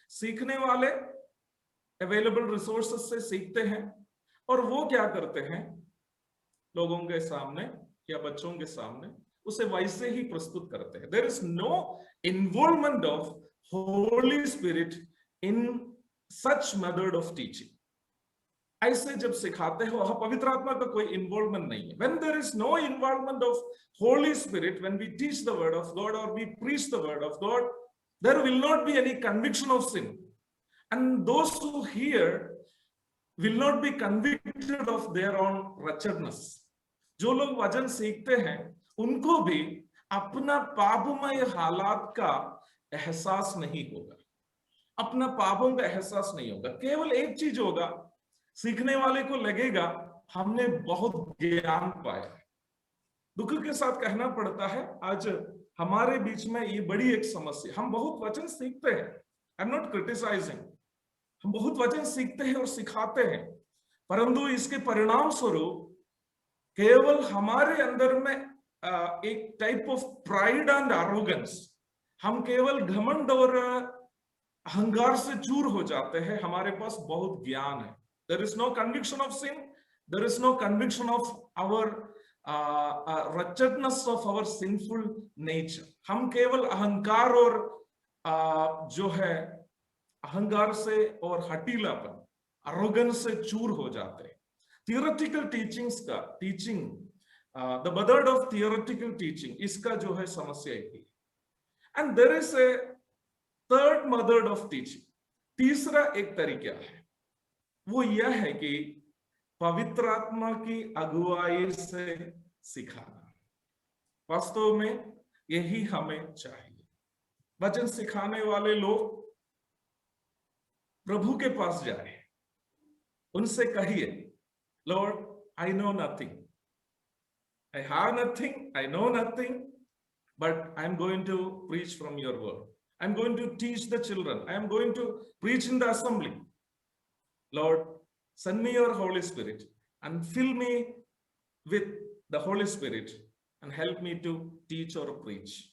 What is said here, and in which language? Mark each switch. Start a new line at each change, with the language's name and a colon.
Hindi: सीखने वाले available resources से सीखते हैं और वो क्या करते हैं, लोगों के सामने या बच्चों के सामने उसे वैसे ही प्रस्तुत करते हैं।
English: There is no involvement of Holy Spirit in such method of teaching.
Hindi: ऐसे जब सिखाते हो, वहां पवित्र आत्मा का कोई इन्वॉल्वमेंट नहीं है।
English: When there is no involvement of Holy Spirit, when we teach the word of God or we preach the word of God, there will not be any conviction of sin, and those who hear will not be convicted of their own wretchedness.
Hindi: जो लोग वचन सीखते हैं उनको भी अपना पापमय हालात का एहसास नहीं होगा, अपना पापों का एहसास नहीं होगा। केवल एक चीज होगा, सीखने वाले को लगेगा हमने बहुत ज्ञान पाया। दुख के साथ कहना पड़ता है आज हमारे बीच में ये बड़ी एक समस्या, हम बहुत वचन सीखते हैं,
English: I am not criticising,
Hindi: हम बहुत वचन सीखते हैं और सिखाते हैं, परंतु इसके परिणाम स्वरूप केवल हमारे अंदर में एक
English: type of pride and arrogance,
Hindi: हम केवल घमंड और अहंकार से चूर हो जाते हैं। हमारे पास बहुत ज्ञान है,
English: there is no conviction of sin, there is no conviction of our wretchedness of our sinful nature.
Hindi: हम केवल अहंकार और जो है अहंकार से और हटीलापन, arrogance से चूर हो जाते हैं।
English: theoretical teachings का teaching, the method of theoretical teaching,
Hindi: इसका जो है समस्या है।
English: and there is a third method of teaching,
Hindi: तीसरा एक तरीका है, वो यह है कि पवित्र आत्मा की अगुवाई से सिखाना। वास्तव में यही हमें चाहिए। वचन सिखाने वाले लोग प्रभु के पास जाए, उनसे कहिए
English: Lord, I know nothing. I have nothing, I know nothing, but I'm going to preach from your word. I'm going to teach the children. I am going to preach in the assembly. Lord, send me your Holy Spirit and fill me with the Holy Spirit and help me to teach or preach.